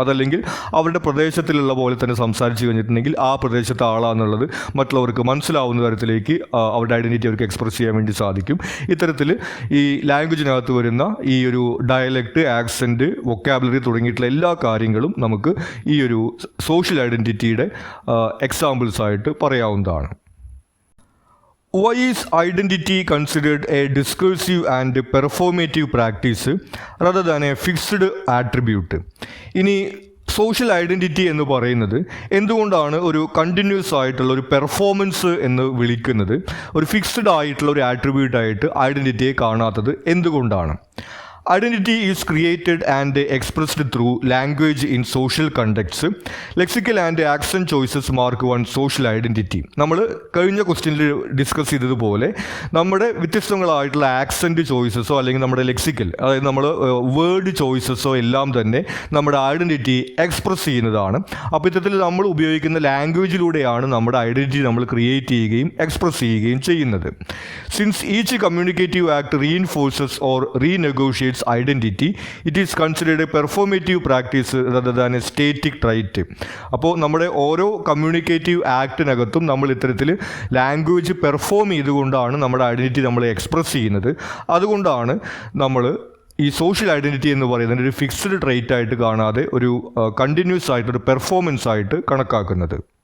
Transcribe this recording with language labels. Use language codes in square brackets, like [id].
[ml] അതല്ലെങ്കിൽ അവരുടെ പ്രദേശത്തിലുള്ള പോലെ തന്നെ സംസാരിച്ച് കഴിഞ്ഞിട്ടുണ്ടെങ്കിൽ ആ പ്രദേശത്തെ ആളാന്നുള്ളത് മറ്റുള്ളവർക്ക് മനസ്സിലാവുന്ന തരത്തിലേക്ക് അവരുടെ ഐഡൻറ്റിറ്റി അവർക്ക് എക്സ്പ്രസ് ചെയ്യാൻ വേണ്ടി സാധിക്കും. ഇത്തരത്തിൽ ഈ ലാംഗ്വേജിനകത്ത് വരുന്ന ഈ ഒരു ഡയലക്റ്റ്, ആക്സെൻറ്റ്, വൊക്കാബുലറി തുടങ്ങിയിട്ടുള്ള എല്ലാ കാര്യങ്ങളും നമുക്ക് ഈ ഒരു സോഷ്യൽ ഐഡൻറ്റിറ്റിയുടെ എക്സാമ്പിൾസ് ആയിട്ട് പറയാവുന്നതാണ്. [en] Why is identity considered a discursive and performative practice rather than a fixed attribute? [ml] ഇനി സോഷ്യൽ ഐഡൻറ്റിറ്റി എന്ന് പറയുന്നത് എന്തുകൊണ്ടാണ് ഒരു കണ്ടിന്യൂസ് ആയിട്ടുള്ള ഒരു പെർഫോമൻസ് എന്ന് വിളിക്കുന്നത്, ഒരു ഫിക്സ്ഡ് ആയിട്ടുള്ള ഒരു ആട്രിബ്യൂട്ടായിട്ട് ഐഡൻറ്റിറ്റിയെ കാണാത്തത് എന്തുകൊണ്ടാണ്? [en] Identity is created and expressed through language in social contexts. Lexical and accent choices mark one social identity. [ml] നമ്മൾ കഴിഞ്ഞ ക്വസ്റ്റ്യനിൽ ഡിസ്കസ് ചെയ്തതുപോലെ നമ്മുടെ വ്യത്യസ്തങ്ങളായിട്ടുള്ള ആക്സെൻറ്റ് ചോയ്സസോ അല്ലെങ്കിൽ നമ്മുടെ ലെക്സിക്കൽ, അതായത് നമ്മൾ വേർഡ് ചോയ്സസോ എല്ലാം തന്നെ നമ്മുടെ ഐഡൻറ്റിറ്റി എക്സ്പ്രസ് ചെയ്യുന്നതാണ്. അപ്പോൾ ഇത്തരത്തിൽ നമ്മൾ ഉപയോഗിക്കുന്ന ലാംഗ്വേജിലൂടെയാണ് നമ്മുടെ ഐഡൻറ്റിറ്റി നമ്മൾ ക്രിയേറ്റ് ചെയ്യുകയും എക്സ്പ്രസ് ചെയ്യുകയും ചെയ്യുന്നത്. [en] Since each communicative act reinforces or renegotiate identity, it is considered a performative practice rather than a static trait. [ml] അപ്പോൾ നമ്മുടെ ഓരോ കമ്മ്യൂണിക്കേറ്റീവ് ആക്ടിനകത്തും നമ്മൾ ഇത്തരത്തിൽ ലാംഗ്വേജ് പെർഫോം ചെയ്തുകൊണ്ടാണ് നമ്മുടെ ഐഡൻറ്റിറ്റി നമ്മൾ എക്സ്പ്രസ് ചെയ്യുന്നത്. അതുകൊണ്ടാണ് നമ്മൾ ഈ സോഷ്യൽ ഐഡൻറ്റിറ്റി എന്ന് പറയുന്നത് ഒരു ഫിക്സ്ഡ് ട്രൈറ്റ് ആയിട്ട് കാണാതെ ഒരു കണ്ടിന്യൂസ് ആയിട്ടൊരു പെർഫോമൻസ് ആയിട്ട് കണക്കാക്കുന്നത്.